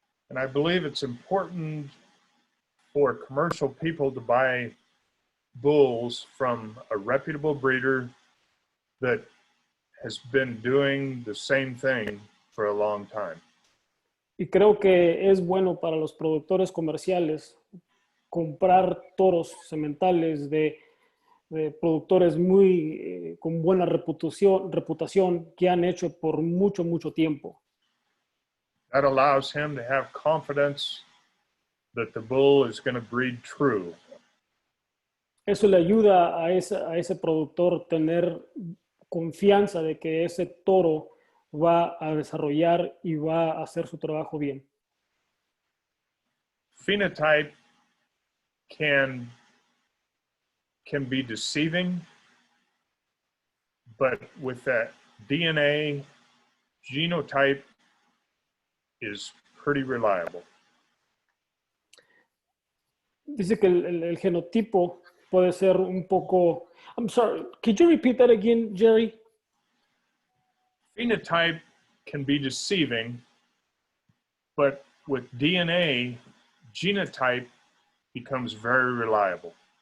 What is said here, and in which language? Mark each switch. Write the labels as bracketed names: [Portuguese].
[English] And I believe it's important for commercial people to buy bulls from a reputable breeder that has been doing the same thing for a long time. [Spanish] Y creo que es bueno para los productores comerciales comprar toros sementales de de productores muy con buena reputación que han hecho por mucho tiempo. [English] That allows him to have confidence that the bull is going to breed true. [Spanish] Eso le ayuda a ese productor tener confianza de que ese toro va a desarrollar y va a hacer su trabajo bien. [English] Phenotype can be deceiving, but with that DNA, genotype is pretty reliable. [Spanish] Dice que el genotipo puede ser un poco... [English] I'm sorry, could you repeat that again, Jerry? Phenotype can be deceiving, but with DNA, genotype becomes very reliable.